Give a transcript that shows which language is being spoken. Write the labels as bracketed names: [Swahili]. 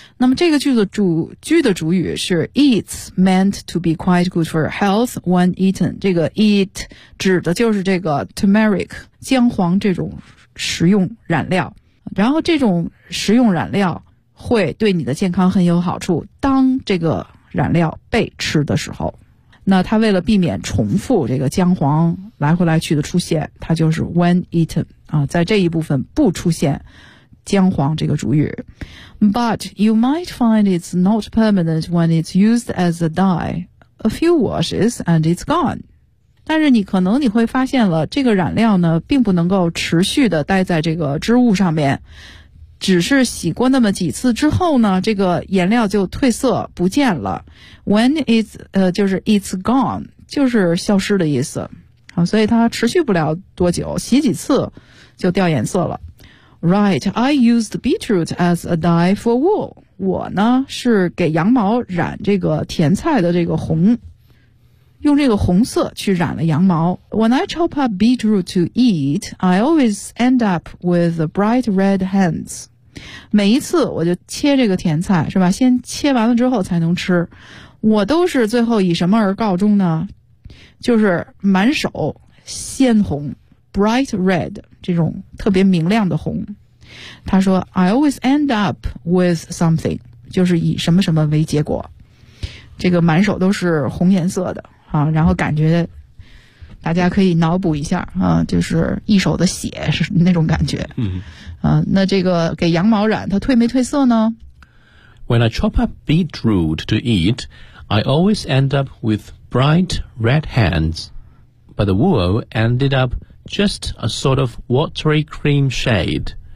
[Chinese] 那么这个句子主句的主语是 [English] it's meant to be quite good for health when eaten， [Chinese] 这个 it 指的就是这个 turmeric 姜黄这种食用染料，然后这种食用染料会对你的健康很有好处，当这个染料被吃的时候。那他为了避免重复这个姜黄来回来去的出现，他就是 when eaten 啊，在这一部分不出现姜黄这个主语。 [English] But you might find it's not permanent when it's used as a dye. A few washes and it's gone. [Chinese] 但是你可能你会发现了这个染料呢并不能够持续的待在这个织物上面，只是洗过那么几次之后呢，这个颜料就褪色不见了。 [English] When it's [Chinese] 就是 [English] it's gone， [Chinese] 就是消失的意思。好，所以它持续不了多久，洗几次就掉颜色了。 [English] Right, I used beetroot as a dye for wool。 [Chinese] 我呢是给羊毛染这个甜菜的这个红，用这个红色去染了羊毛。 [English] When I chop up beetroot to eat, I always end up with bright red hands. [Chinese] 每一次我就切这个甜菜，是吧？先切完了之后才能吃，我都是最后以什么而告终呢？就是满手鲜红 ，bright red 这种特别明亮的红。他说 ， [English] I always end up with something， [Chinese] 就是以什么什么为结果。这个满手都是红颜色的。啊，然后感觉大家可以脑补一下啊，就是一手的血是那种感觉。嗯，啊，那这个给羊毛染，它褪没褪色呢 [English] ？When I chop up beetroot to eat, I always end up with bright red hands, but the wool ended up just a sort of watery cream shade.